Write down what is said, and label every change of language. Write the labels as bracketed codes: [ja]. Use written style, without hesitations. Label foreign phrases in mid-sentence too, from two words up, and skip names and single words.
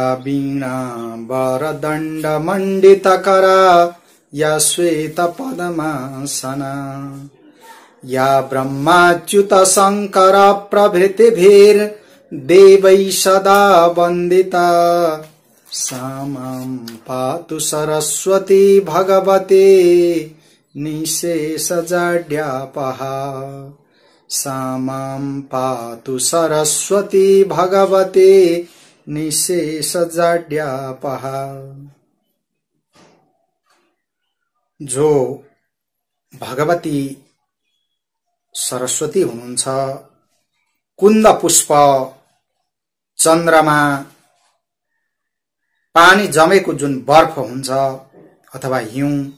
[sa] वीणा वरदण्ड मण्डितकरा या श्वेत पद्मासना या ब्रह्माच्युत शंकर प्रभृतिभिर्देवैः सदा वन्दिता सा मां पातु सरस्वती भगवती निःशेषजाड्यापहा सा मां पातु सरस्वती भगवती निःशेषजाड्यापहा। [ne] जो भगवती सरस्वती हुनुहुन्छ, कुन्द पुष्प, चन्द्रमा, पानी जमेको जुन बर्फ हुन्छ अथवा हिउँ